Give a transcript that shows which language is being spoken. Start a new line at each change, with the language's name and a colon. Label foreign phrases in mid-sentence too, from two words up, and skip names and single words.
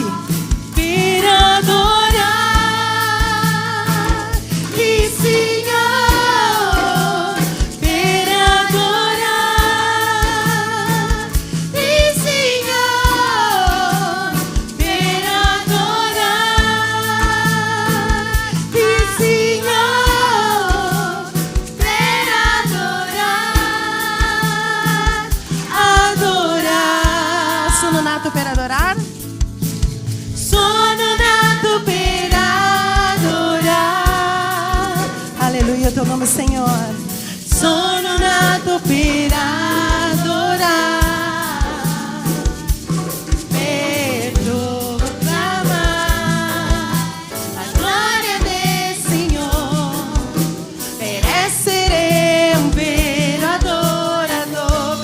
Italian: per adorare il Signore, per adorare il Signore, per adorare il Signore, per adorare. Sono nato per adorare. Sono nato per adorare.
Portuguese: Aleluia, teu nome, Senhor.
Italian: Sono nato per adorare, per proclamare la gloria del Signore, per essere un vero adoratore,